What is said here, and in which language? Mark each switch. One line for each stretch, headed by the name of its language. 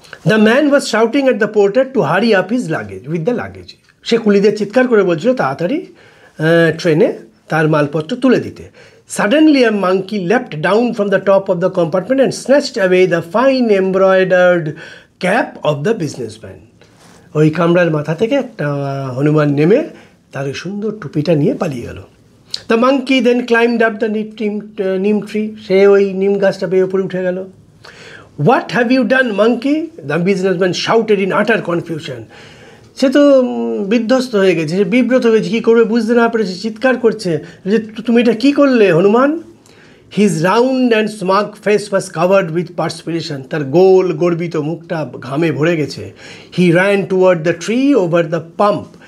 English: The man was shouting at the porter to hurry up his luggage with the luggage.
Bangla: সে কুলিদের চিৎকার করে বলছিল তাড়াতাড়ি ট্রেনে তার মালপত্র তুলে দিতে।
English: Suddenly a monkey leapt down from the top of the compartment and snatched away the fine embroidered cap of the businessman.
Bangla: ওই কামরার মাথা থেকে একটা হনুমান নেমে তার ওই সুন্দর টুপিটা নিয়ে পালিয়ে গেল।
English: The monkey then climbed up the neem tree.
Bangla: সে ওই নিম গাছটা পেয়ে উপরে উঠে গেল।
English: What have you done, monkey? The businessman shouted in utter confusion.
Bangla: সে তো বিধ্বস্ত হয়ে গেছে, সে বিব্রত হয়েছে, কী করবে বুঝতে না পেরেছে, চিৎকার করছে যে তুমি এটা কী করলে Hanuman?
English: His round and smug face was covered with perspiration.
Bangla: তার গোল গর্বিত মুখটা ঘামে ভরে গেছে।
English: He ran toward the tree over the pump.